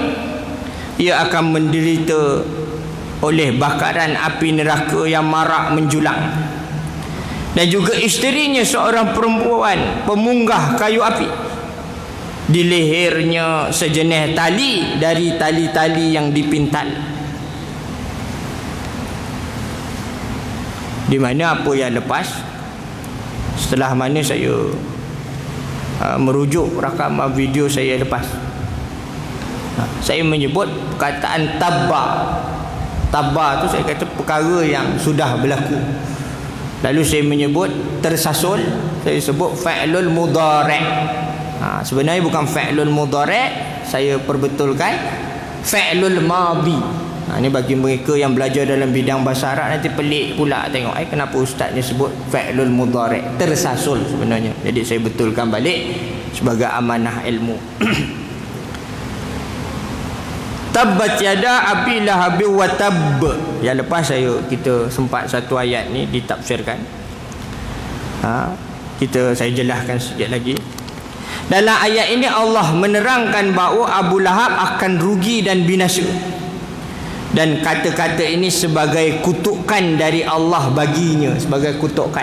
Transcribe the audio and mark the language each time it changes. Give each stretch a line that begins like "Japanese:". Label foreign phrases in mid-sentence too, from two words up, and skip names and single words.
Malay: Ia akan menderita oleh bakaran api neraka yang marak menjulang. Dan juga isterinya seorang perempuan pemunggah kayu api. Di lehernya sejenis tali dari tali-tali yang dipintal. Di mana apa yang lepas, setelah mana saya merujuk rakaman video saya lepas, saya menyebut perkataan tabba. Tabba tu saya kata perkara yang sudah berlaku. Lalu saya menyebut tersasul, saya sebut
Arabic: فعل مضارع'.
Malay: Sebenarnya bukan
Arabic: فعل مضارع',
Malay: saya perbetulkan
Arabic: فعل ماض.
Malay: Ini bagi mereka yang belajar dalam bidang bahasa Arab nanti pelik pula tengok kenapa ustaz ni sebut
Arabic: فعل مضارع',
Malay: tersasul sebenarnya. Jadi saya betulkan balik sebagai amanah ilmu.
Arabic: تبت يدا أبي لهب وتب.
Malay: Yang lepas kita sempat satu ayat ni ditafsirkan. Saya jelaskan sikit lagi. Dalam ayat ini Allah menerangkan bahawa Abu Lahab akan rugi dan binasa. Dan kata-kata ini sebagai kutukan dari Allah baginya, sebagai kutukan.